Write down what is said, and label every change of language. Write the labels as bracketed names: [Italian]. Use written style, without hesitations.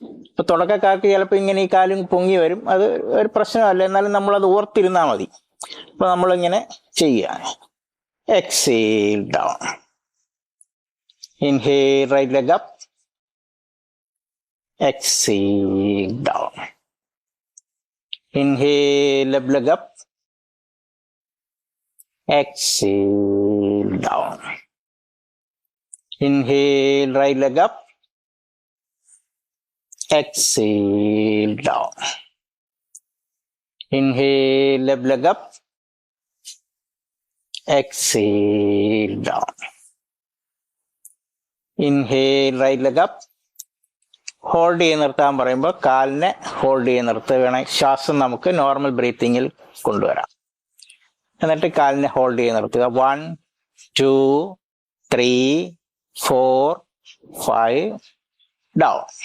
[Malayalam] ഇപ്പൊ തുടക്കക്കാർക്ക് ചിലപ്പോൾ ഇങ്ങനെ ഈ കാലും പൊങ്ങി വരും, അത് ഒരു പ്രശ്നമല്ല, എന്നാലും നമ്മളത് ഓർത്തിരുന്നാൽ മതി. അപ്പൊ നമ്മളിങ്ങനെ ചെയ്യുക. Exhale, down. [English] Inhale, right leg up, exhale, down. Inhale, left leg up, exhale, down. Inhale, right leg up, exhale, down. Inhale, left leg up, exhale, down. Inhale, right leg up. [Malayalam] Hold ചെയ്ത് നിർത്താൻ പറയുമ്പോൾ കാലിനെ hold ചെയ്ത് നിർത്തുകയാണ്. ശ്വാസം നമുക്ക് normal ബ്രീത്തിങ്ങിൽ കൊണ്ടുവരാം. എന്നിട്ട് കാലിനെ hold ചെയ്ത് നിർത്തുക. [English] 1 2 3 4 5 down.